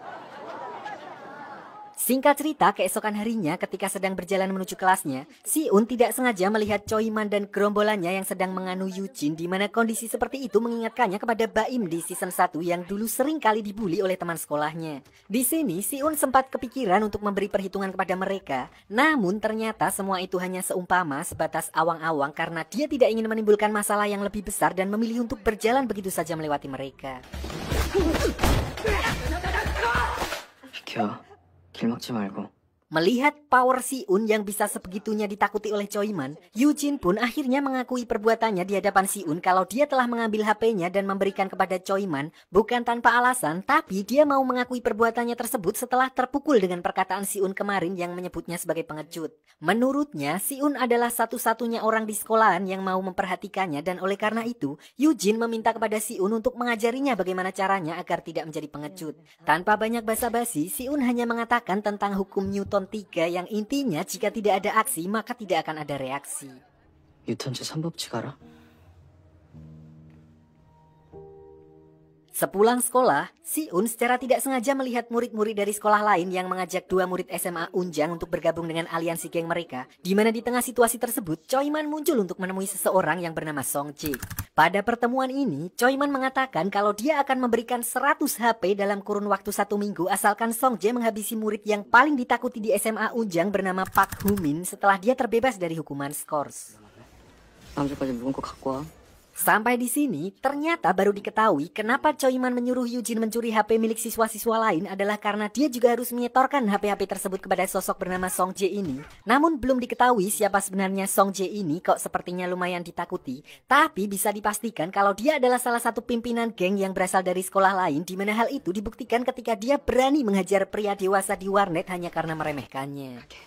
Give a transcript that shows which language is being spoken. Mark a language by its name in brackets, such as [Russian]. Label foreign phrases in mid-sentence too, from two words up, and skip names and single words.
[Indonesian] Singkat cerita, keesokan harinya ketika sedang berjalan menuju kelasnya, si Un tidak sengaja melihat Choi Man dan gerombolannya yang sedang menganu Eugene, di mana kondisi seperti itu mengingatkannya kepada Baim di season 1 yang dulu sering kali dibully oleh teman sekolahnya. Di sini, si Un sempat kepikiran untuk memberi perhitungan kepada mereka, namun ternyata semua itu hanya seumpama sebatas awang-awang karena dia tidak ingin menimbulkan masalah yang lebih besar dan memilih untuk berjalan begitu saja melewati mereka. [Korean] 비켜. 길 막지 말고. [Indonesian] Melihat power si Un yang bisa sebegitunya ditakuti oleh Choi Man, Eugene pun akhirnya mengakui perbuatannya di hadapan si Un kalau dia telah mengambil HP-nya dan memberikan kepada Choi Man bukan tanpa alasan, tapi dia mau mengakui perbuatannya tersebut setelah terpukul dengan perkataan si Un kemarin yang menyebutnya sebagai pengecut. Menurutnya, si Un adalah satu-satunya orang di sekolahan yang mau memperhatikannya dan oleh karena itu, Eugene meminta kepada si Un untuk mengajarinya bagaimana caranya agar tidak menjadi pengecut. Tanpa banyak basa-basi, si Un hanya mengatakan tentang hukum Newton 3 yang intinya jika tidak ada aksi maka tidak akan ada reaksi. [Korean] 뉴턴 제3법칙 알아? [Indonesian] Sepulang sekolah, si Un secara tidak sengaja melihat murid-murid dari sekolah lain yang mengajak dua murid SMA Unjang untuk bergabung dengan aliansi geng mereka, di mana di tengah situasi tersebut, Choi Man muncul untuk menemui seseorang yang bernama Song Jae. Pada pertemuan ini, Choi Man mengatakan kalau dia akan memberikan 100 HP dalam kurun waktu 1 minggu asalkan Song Jae menghabisi murid yang paling ditakuti di SMA Unjang bernama Park Hoo-min setelah dia terbebas dari hukuman skors. [Korean] 다음 주까지 묵은 거 갖고 와. [Indonesian] Sampai di sini, ternyata baru diketahui kenapa Choi Man menyuruh Eugene mencuri HP milik siswa-siswa lain adalah karena dia juga harus menyetorkan HP-HP tersebut kepada sosok bernama Song Jae ini. Namun belum diketahui siapa sebenarnya Song Jae ini, kok sepertinya lumayan ditakuti. Tapi bisa dipastikan kalau dia adalah salah satu pimpinan geng yang berasal dari sekolah lain, di mana hal itu dibuktikan ketika dia berani menghajar pria dewasa di warnet hanya karena meremehkannya.